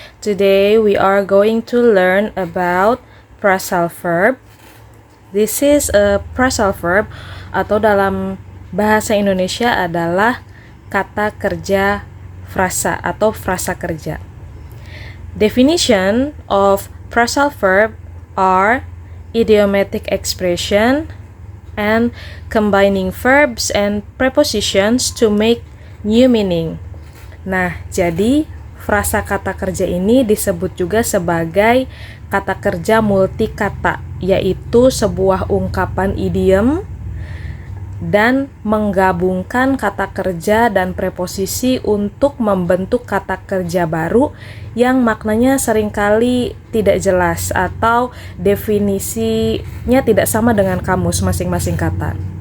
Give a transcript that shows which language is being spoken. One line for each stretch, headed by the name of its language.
English: Today we are going to learn about phrasal verb. This is a phrasal verb
Indonesian: atau dalam bahasa Indonesia adalah kata kerja frasa atau frasa kerja.
English: Definition of phrasal verb are idiomatic expression and combining verbs and prepositions to make new meaning.
Indonesian: Nah, jadi frasa kata kerja ini disebut juga sebagai kata kerja multikata, yaitu sebuah ungkapan idiom dan menggabungkan kata kerja dan preposisi untuk membentuk kata kerja baru yang maknanya seringkali tidak jelas atau definisinya tidak sama dengan kamus masing-masing kata.